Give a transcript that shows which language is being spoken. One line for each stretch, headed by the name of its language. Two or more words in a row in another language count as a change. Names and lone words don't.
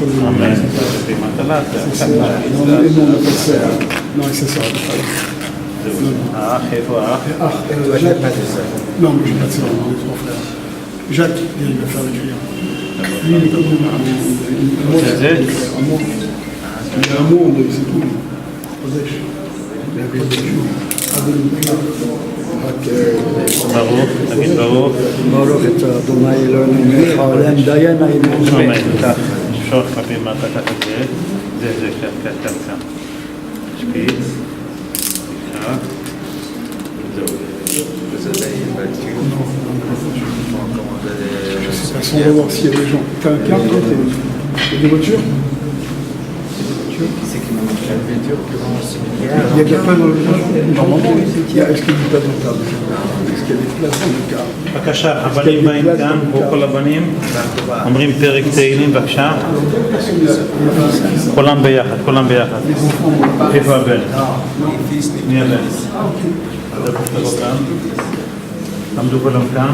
Hebrew: אמן. כלפי מטה.
French: Non, c'est ça.
Hebrew: האח, איפה האח?
French: Non, mais j'ai pas de ça, on est trois frères. Jacques, il va faire l'écrire. Lui, il est comme un monde. C'est ça? Il est un monde, c'est tout. Kodesh. Il avait vécu.
Hebrew: ברוך, תגיד ברוך. ברוך אתה אדוני אלוהינו מלך העולם דיין האמת. אמן. כך, שוך כלפי מטה, ככה זה, כאן. שפיץ. כך. זהו.
French: On va voir s'il y a des gens. T'as un car, toi, il y a des voitures? Il y a de la place dans le car. Normalement, est-ce qu'il y a des places dans le car? Est-ce qu'il y a des places dans le car?
Hebrew: בבקשה, הבנים באים כאן, כל הבנים אומרים פרק תהילים, בבקשה. כולם ביחד. איפה הבן? מי הבן? עמדו כולם כאן.